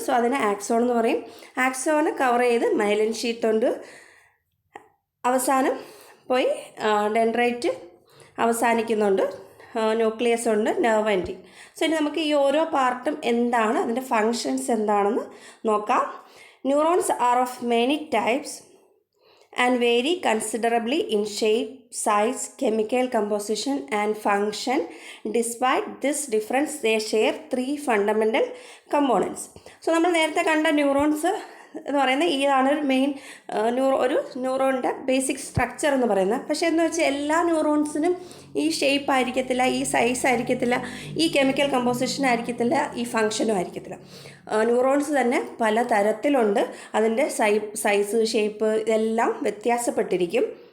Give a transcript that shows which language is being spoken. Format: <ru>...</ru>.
<ml>So അതിനെ axon എന്ന് പറയും. ആക്സോണ് കവർ ചെയ്ത് മൈലിൻ ഷീറ്റ് ഉണ്ട്. അവസാനം പോയി ഡെൻഡ്രൈറ്റ് അവസാനിക്കുന്നുണ്ട്. ന്യൂക്ലിയസ് ഉണ്ട്, നെർവ് എൻഡിങ്. സോ ഇനി നമുക്ക് ഈ ഓരോ പാർട്ടും എന്താണ്, അതിൻ്റെ ഫങ്ഷൻസ് എന്താണെന്ന് നോക്കാം.</ml> <en>Neurons are of many types and vary considerably in shape, size, chemical composition and function. Despite this difference, they share 3 fundamental components.</en> <ml>So നമ്മൾ നേരത്തെ കണ്ട ന്യൂറോൺസ് എന്ന് പറയുന്നത് ഇതാണ് ഒരു മെയിൻ ഒരു ന്യൂറോണിൻ്റെ ബേസിക് സ്ട്രക്ചർ എന്ന് പറയുന്നത്. പക്ഷേ എന്ന് വെച്ചാൽ എല്ലാ ന്യൂറോൺസിനും ഈ ഷേപ്പ് ആയിരിക്കത്തില്ല, ഈ സൈസ് ആയിരിക്കത്തില്ല, ഈ കെമിക്കൽ കമ്പോസിഷൻ ആയിരിക്കത്തില്ല, ഈ ഫങ്ഷനും ആയിരിക്കത്തില്ല. ന്യൂറോൺസ് തന്നെ പല തരത്തിലുണ്ട്. അതിൻ്റെ സൈസ്, ഷേപ്പ് ഇതെല്ലാം വ്യത്യാസപ്പെട്ടിരിക്കും.</ml>